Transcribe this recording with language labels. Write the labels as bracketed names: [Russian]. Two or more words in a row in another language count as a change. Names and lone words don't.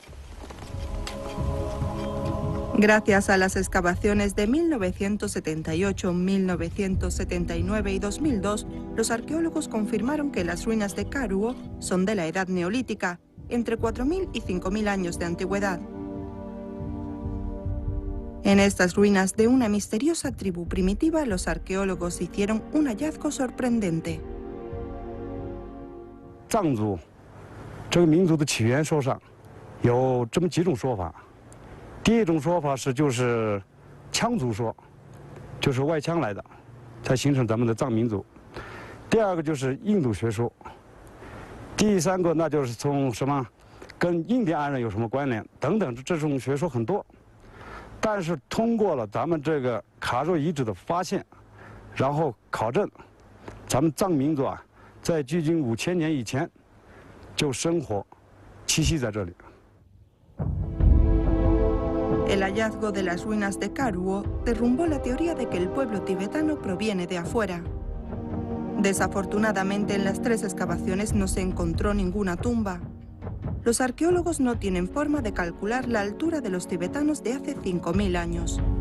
[Spanish] Gracias a las excavaciones de 1978, 1979 y 2002, los arqueólogos confirmaron que las ruinas de Kaaruo son de la edad neolítica, entre 4.000 y 5.000 años de antigüedad. En estas ruinas de una misteriosa tribu primitiva, los arqueólogos hicieron un hallazgo sorprendente. [Chinese] 藏族这个民族的起源说上有这么几种说法。第一种说法是就是羌族说，就是外羌来的，才形成咱们的藏民族。第二个就是印度学说。第三个那就是从什么跟印第安人有什么关联等等，这种学说很多。但是通过了咱们这个卡若遗址的发现，然后考证，咱们藏民族啊，在距今5000年以前就生活栖息在这里。 [Spanish] El hallazgo de las ruinas de Kaaruo derrumbó la teoría de que el pueblo tibetano proviene de afuera. Desafortunadamente, en las 3 excavaciones no se encontró ninguna tumba. Los arqueólogos no tienen forma de calcular la altura de los tibetanos de hace 5.000 años.